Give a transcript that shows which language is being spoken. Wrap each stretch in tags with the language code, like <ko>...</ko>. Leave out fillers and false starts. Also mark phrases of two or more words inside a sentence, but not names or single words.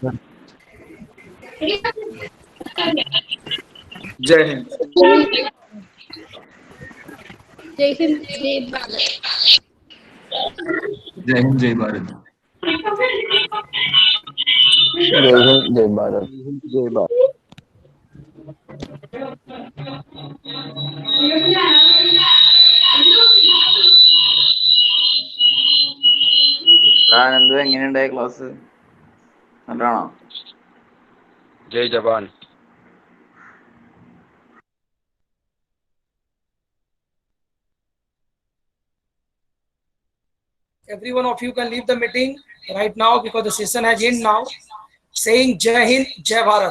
<hi>जय हिंद. जय हिंद, जय भारत. जय हिंद, जय भारत. जय हिंद, जय भारत। जय भारत.</hi> <ml>എന്ത് എങ്ങനെയുണ്ടായ ക്ലാസ് നല്ലതാണോ?</ml> <hi>जय जवान.</hi> <en>Every one of you can leave the meeting right now because the session has ended now. Saying</en> <hi>जय हिंद, जय भारत.</hi>